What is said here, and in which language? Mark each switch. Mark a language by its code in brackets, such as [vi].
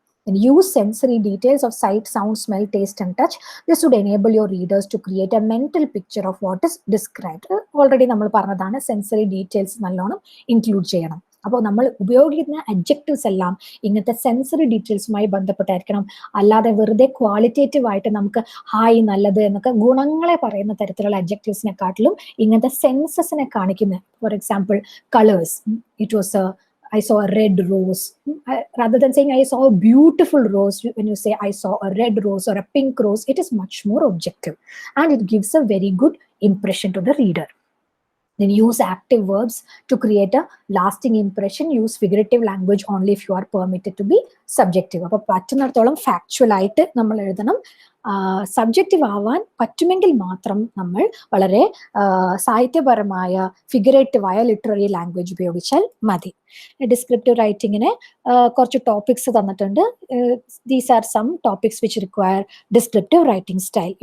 [en] And use sensory details of sight, sound, smell, taste and touch. This would enable your readers to create a mental picture of what is described. [ml] Already നമ്മൾ പറഞ്ഞതാണ്, sensory details നല്ലോണം include ചെയ്യണം. അപ്പോൾ നമ്മൾ ഉപയോഗിക്കുന്ന adjectives എല്ലാം ഇങ്ങനത്തെ sensory ഡീറ്റെയിൽസുമായി ബന്ധപ്പെട്ടായിരിക്കണം. അല്ലാതെ വെറുതെ ക്വാളിറ്റേറ്റീവ് ആയിട്ട് നമുക്ക് ഹായ്, നല്ലത് എന്നൊക്കെ ഗുണങ്ങളെ പറയുന്ന തരത്തിലുള്ള അഡ്ജക്റ്റീവ്സിനെക്കാട്ടിലും ഇങ്ങനത്തെ സെൻസസിനെ കാണിക്കുന്ന, for example colours, [en] It was I saw a red rose. Rather than saying I saw a beautiful rose, when you say I saw a red rose or a pink rose, it is much more objective and it gives a very good impression to the reader. Then use active verbs to create a lasting impression. Use figurative language only if you are permitted to be subjective. [ml] അപ്പോൾ പറ്റുന്നിടത്തോളം factual ആയിട്ട് നമ്മൾ എഴുതണം. Subjective ആവാൻ പറ്റുമെങ്കിൽ മാത്രം നമ്മൾ വളരെ സാഹിത്യപരമായ ഫിഗറേറ്റീവായ literary language ഉപയോഗിച്ചാൽ മതി. ഡിസ്ക്രിപ്റ്റീവ് റൈറ്റിങ്ങിന് കുറച്ച് ടോപ്പിക്സ് തന്നിട്ടുണ്ട്. [en] These are some topics which require descriptive writing style.